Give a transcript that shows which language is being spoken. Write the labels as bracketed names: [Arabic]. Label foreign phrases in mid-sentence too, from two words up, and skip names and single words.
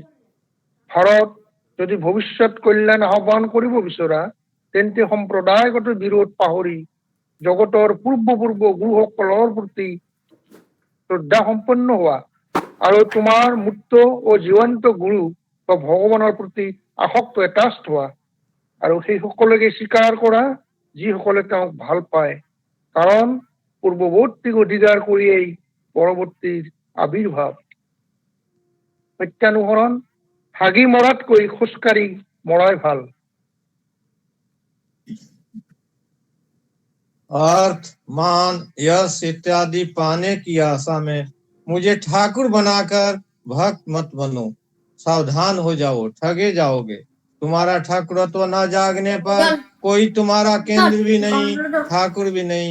[Assamese] ভাৰত যদি ভৱিষ্যত কল্যাণ আহ্বান কৰিব বিচৰা, তেন্তে সম্প্ৰদায়গত বিৰোধ পাহৰি জগতৰ পূৰ্ব গুৰুসকলৰ প্ৰতি শ্ৰদ্ধা সম্পন্ন হোৱা, আৰু তোমাৰ মুক্ত ও জীৱন্ত গুৰু বা ভগৱানৰ প্ৰতি আসক্ত এটাষ্ট হোৱা, আৰু সেই সকলকে স্বীকাৰ কৰা যিসকলে তেওঁক ভাল পায়, কাৰণ পূৰ্বৱৰ্তীক অধিকাৰ কৰিয়েই পৰৱৰ্তীৰ আবিৰ্ভাৱ। সত্যানুসৰণ। হাগি মৰাতকৈ খোজকাঢ়ি মৰাই ভাল। [Hindi] अर्थ, मान, यश इत्यादि पाने की आशा में मुझे ठाकुर बनाकर भक्त मत बनो। सावधान हो जाओ, ठगे जाओगे। तुम्हारा ठाकुरत्व न जागने पर कोई तुम्हारा केंद्र भी नहीं, ठाकुर भी नहीं।